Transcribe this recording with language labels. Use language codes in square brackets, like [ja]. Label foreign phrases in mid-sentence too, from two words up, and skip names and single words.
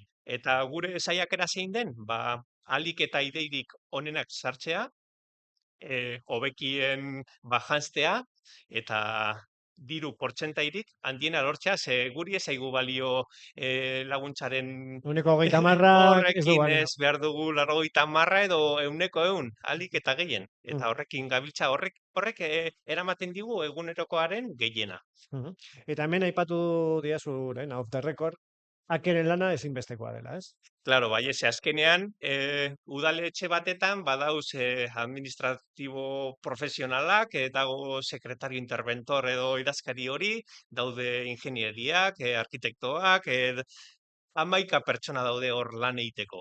[eu] Eta gure saiakera zein den, alik eta ideirik onenak sartzea, hobekien janztea, eta diru portzentairik handiena lortzea, ze guri ez zaigu balio laguntzaren 130 ez du horrekin balio. ez behar dugu 80 edo 100, alik eta gehien. Eta horrekin gabiltza horrek eramaten digu egunerokoaren gehiena. Eta hemen aipatu diazu, [en] off the record, [eu] akeren lana ezinbestekoa dela, ez? Claro, bai, azkenean, udaletxe batetan badauz administratibo profesionalak, dago [es] sekretario interventor [eu] edo idazkari hori, daude ingenieriak, arkitektoak, 11 pertsona daude hor lan egiteko.